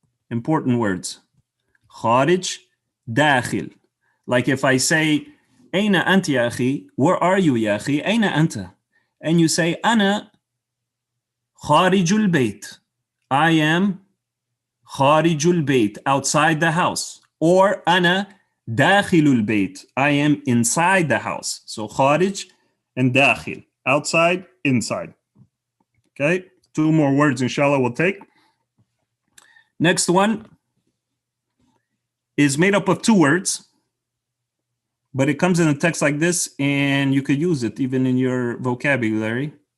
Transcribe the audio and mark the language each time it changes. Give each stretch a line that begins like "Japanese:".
English: Important words. خارج, داخل. Like if I say,
Arabic: أين أنت يا أخي?
English: Where are you
Arabic: يا أخي? أين أنت?
English: And you say,
Arabic: أنا خارج البيت.
English: I am
Arabic: خارج البيت,
English: outside the house.
Arabic: Or أنا داخل البيت.
English: I am inside the house. So خارج and داخل. Outside, inside. Okay, 2 more words, inshallah, we'll take. Next one is made up of 2 words, but it comes in a text like this, and you could use it even in your vocabulary.